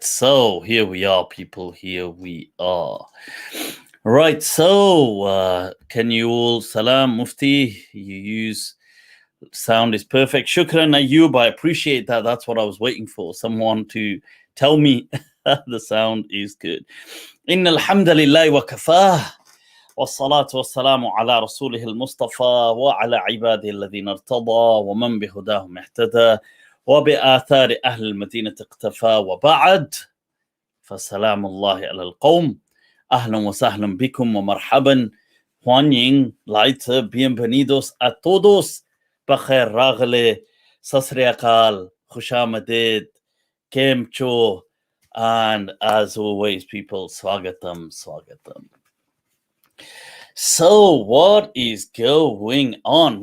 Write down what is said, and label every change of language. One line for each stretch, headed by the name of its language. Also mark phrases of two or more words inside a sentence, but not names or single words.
English: So here we are, people. Here we are. Right. So can you all salam, Mufti? You use sound is perfect. Shukran Ayub. I appreciate that. That's what I was waiting for. Someone to tell me the sound is good.
Arabic: إن الحمد لله وكفى. والصلاة والسلام على رسوله المصطفى وعلى عباده الذين ارتضى ومن بهداهم اهتدى وبآثار أهل المدينة اقتفى وبعد فسلام الله على القوم أهلا وسهلا بكم ومرحبا Huanying, Layth,
Spanish: bienvenidos a todos.
English: Bakhair Ragle, Sasriakal, Khushamadid, Kemcho, and as always, people, Swagatam, Swagatam. So, what is going on?